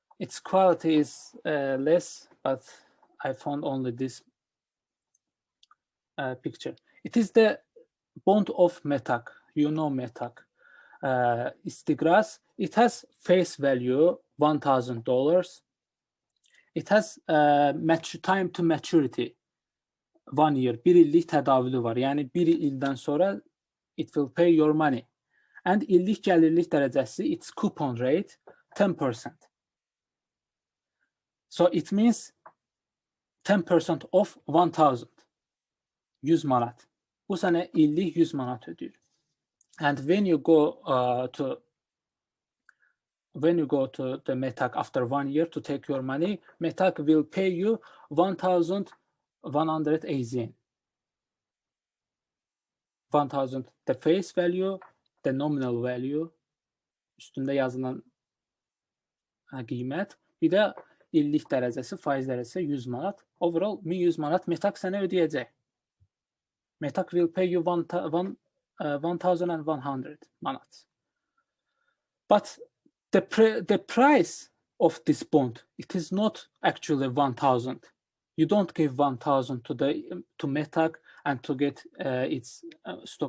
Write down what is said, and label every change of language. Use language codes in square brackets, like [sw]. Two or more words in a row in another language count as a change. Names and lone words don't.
[en] its quality is less, but I found only this picture. It is the bond of Metak. You know Metak. İstigras. It has face value $1,000. It has time to maturity 1 year. [az] 1 illik tədavülü var. Yəni 1 ildən sonra [en] it will pay your money. [az] And illik gəlirlik dərəcəsi, [en] its coupon rate 10%. So it means 10% of 1,000. [az] 100 manat. Bu sənə illik 100 manat ödəyir. [en] And when you go to the Metak after 1 year to take your money, Metak will pay you 1,100 AZN. 1,000 the face value, the nominal value, [az] üstündə yazılan qiymət, bir də illik dərəcəsi, faiz dərəcəsi 100 manat. Overall 1,100 manat Metak sənə ödəyəcək. [en] Metak will pay you 1,100 manat. But the price of this bond, it is not actually 1,000. You don't give 1,000 to Metak and to get its stock.